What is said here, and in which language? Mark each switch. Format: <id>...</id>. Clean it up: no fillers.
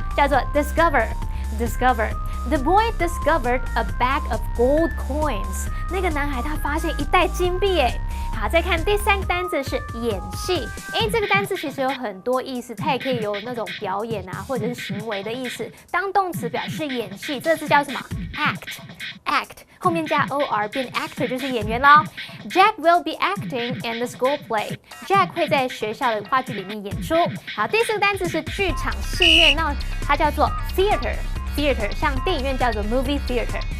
<en>叫做 discover。Discover. The boy discovered a bag of gold coins.</en> <zh>那个男孩他发现一袋金币耶。好，再看第3个单字是演戏。这个单字其实有很多意思，它也可以有那种表演啊，或者是行为的意思。当动词表示演戏，这个字叫什么 ？Act。后面加 or 变 actor 就是演员咯。</zh> <en>Jack will be acting in the school play.</en> <zh>Jack 会在学校的话剧里面演出。好，第4个单字是剧场戏院，那它叫做 theater。Theater 像电影院叫做 movie theater。</zh>